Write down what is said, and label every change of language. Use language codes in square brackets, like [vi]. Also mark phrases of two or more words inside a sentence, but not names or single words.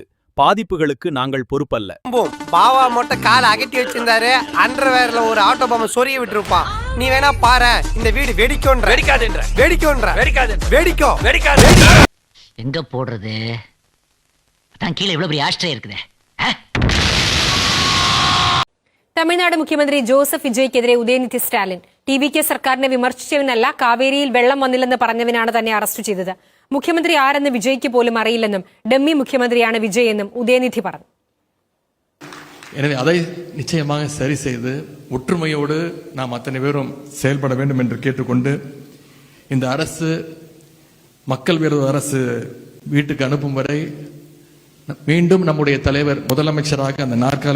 [ta] பாதிப்புகளுக்கு நாங்கள் பொறுப்பல்ல. பாவா மொட்டை கால அகட்டி வச்சிருந்தாரு. அண்டர்வேர்ல ஒரு ஆட்டோ பாம்பை சொரிய விட்டுருப்பான். நீ வேணா பாரு, இந்த வீடு வெடிக்கும்ன்ற. வெடிக்காதுன்ற. வெடிக்கும்ன்ற. வெடிக்காது. வெடிக்கும். வெடிக்காது. எங்க போடுறது? அதான் கீழே இவ்வளவு பெரிய ஆஸ்ட்ரே இருக்குதே. [ml] തമിഴ്നാട് മുഖ്യമന്ത്രി ജോസഫ് വിജയ്ക്കെതിരെ ഉദയനിധി സ്റ്റാലിൻ ടി.വി.കെ സർക്കാരിനെ വിമർശിച്ചവനല്ല, കാവേരിയിൽ വെള്ളം വന്നില്ലെന്ന് പറഞ്ഞവനാണ് തന്നെ അറസ്റ്റ് ചെയ്തത്. മുഖ്യമന്ത്രി ആരെന്ന് വിജയ്ക്ക് പോലും അറിയില്ലെന്നും ഡമ്മി മുഖ്യമന്ത്രിയാണ് വിജയ് എന്നും ഉദയനിധി പറഞ്ഞു. [ta] எனவே அதை நிச்சயமாக சரி செய்து ஒற்றுமையோடு நாம் அத்தனை பேரும் செயல்பட வேண்டும் என்று கேட்டுக்கொண்டு, இந்த அரசு மக்கள் விரோத அரசு வீட்டுக்கு அனுப்பும் வரை மீண்டும் நம்முடைய தலைவர் முதலமைச்சராக அந்த நாற்காலில்